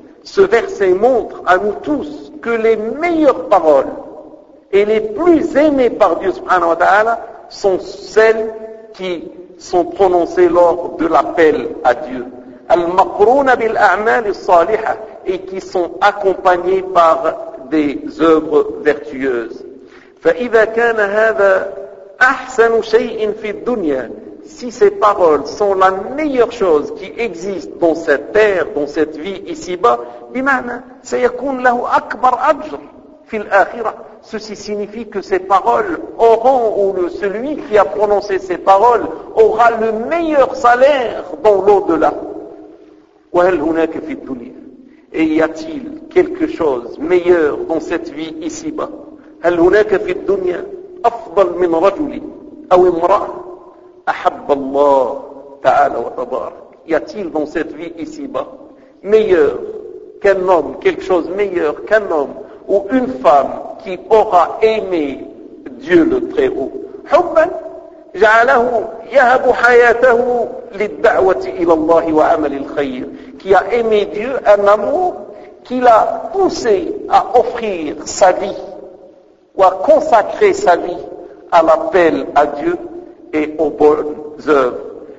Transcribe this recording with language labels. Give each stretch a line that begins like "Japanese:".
French: Ce verset montre à nous tous que les meilleures paroles et les plus aimées par Dieu
Arabic: subhanahu wa ta'ala
French: sont celles qui sont prononcées lors de l'appel à Dieu.
Arabic: Al-maqruna bil a'mal as-salihah,
French: et qui sont accompagnées par des œuvres vertueuses.
Arabic: Fa'idha kana hadha ahsanu shay'in fi dunya,
French: si ces paroles sont la meilleure chose qui existe dans cette terre, dans cette vie ici-bas,
Arabic: bimana sayakun lahu akbar ajr fi al-akhirah.
French: Ceci signifie que ces paroles auront, ou celui qui a prononcé ces paroles aura le meilleur salaire dans l'au-delà.
Arabic: وهل هناك في الدنيا,
French: et y a-t-il quelque chose meilleur dans cette vie ici-bas?
Arabic: هل هناك في الدنيا افضل من رجل او امراه احب الله تعالى وتبارك.
French: Y a-t-il dans cette vie ici-bas meilleur qu'un homme, quelque chose meilleur qu'un homme ou une femme qui aura aimé Dieu le Très-Haut?
Arabic: حبا جعله يهب حياته للدعوة إلى الله وعمل الخير,
French: qui a aimé Dieu, un amour qui l'a poussé à offrir sa vie ou à consacrer sa vie à l'appel à Dieu et aux bonnes œuvres.